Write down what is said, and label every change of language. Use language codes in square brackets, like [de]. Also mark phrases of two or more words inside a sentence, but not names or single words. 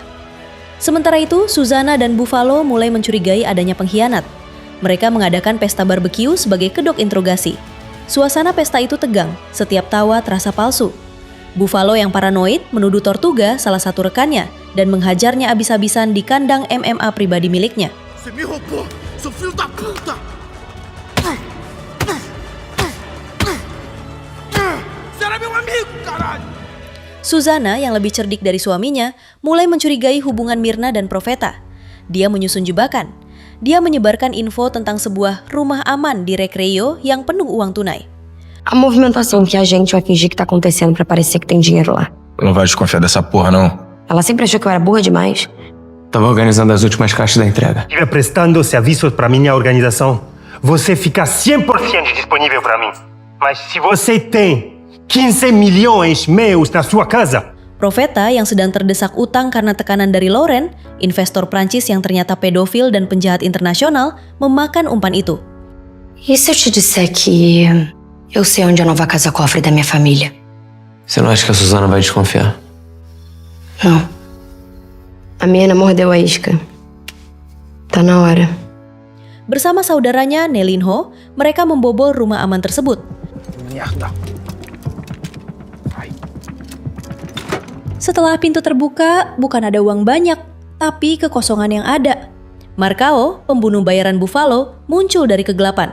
[id] Sementara itu, Susana dan Buffalo mulai mencurigai adanya pengkhianat. Mereka mengadakan pesta barbeque sebagai kedok interogasi. Suasana pesta itu tegang, setiap tawa terasa palsu. Buffalo yang paranoid menuduh Tortuga, salah satu rekannya, dan menghajarnya abis-abisan di kandang MMA pribadi miliknya. [pt] Você me roubou, seu filho da puta! Você era meu amigo, caralho! [id] Susana yang lebih cerdik dari suaminya mulai mencurigai hubungan Myrna dan Profeta. Dia menyusun jebakan. Dia menyebarkan info tentang sebuah rumah aman di Recreio yang penuh uang tunai. [pt] A movimentação que a gente vai fingir que tá acontecendo pra parecer que tem dinheiro lá. Não vai desconfiar dessa porra, não. Ela sempre achou que eu era burra demais. Tava organizando as últimas caixas da entrega. Estiver prestando serviços para minha organização, você fica 100% disponível para mim. Mas se você tem 15 milhões meus na sua casa, [id] Profeta yang sedang terdesak utang karena tekanan dari Lauren, investor Prancis yang ternyata pedofil dan penjahat internasional, memakan umpan itu. [pt] E se eu te disser que eu sei onde é a nova casa cofre da minha família? Você não acha que a Susana vai desconfiar? Não. A menina mordeu a isca. Tá na hora. [id] Bersama saudaranya Nelinho, mereka membobol rumah aman tersebut. [pt] Merda! [id] Setelah pintu terbuka, bukan ada uang banyak, tapi kekosongan yang ada. Marcao, pembunuh bayaran Buffalo, muncul dari kegelapan.